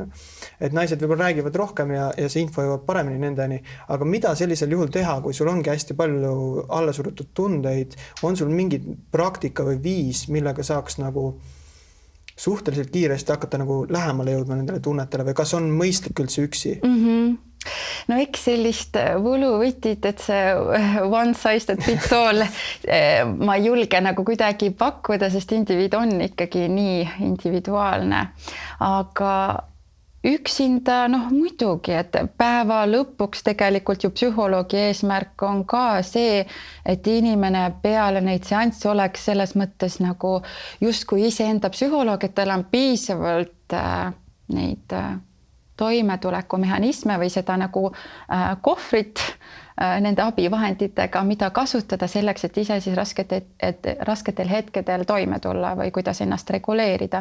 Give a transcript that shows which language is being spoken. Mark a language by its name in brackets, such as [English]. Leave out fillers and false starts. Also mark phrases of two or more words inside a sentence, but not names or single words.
[Estonian] Et naised võib-olla räägivad rohkem ja see info jõuab paremini nendeni, aga mida sellisel juhul teha, kui sul ongi hästi palju allasurutud tundeid, on sul mingi praktika või viis, millega saaks nagu suhteliselt kiiresti hakata nagu lähemale jõudma nendele tunnetele või kas on mõistlik üldse üksi? No eks sellist võluvõtit, et see [English] one size that fits all [Estonian] ma ei julge nagu kuidagi pakkuda, sest indiviid on ikkagi nii individuaalne. Aga üksinda, muidugi, et päeva lõpuks tegelikult ju psühholoogi eesmärk on ka see, et inimene peale neid seansse oleks selles mõttes nagu justkui iseenda psühholoog, et tal on piisavalt neid toimetulekumehhanisme või seda nagu kohvrit nende abivahenditega, mida kasutada selleks, et ise siis rasketel hetkedel toime tulla või kuidas ennast reguleerida.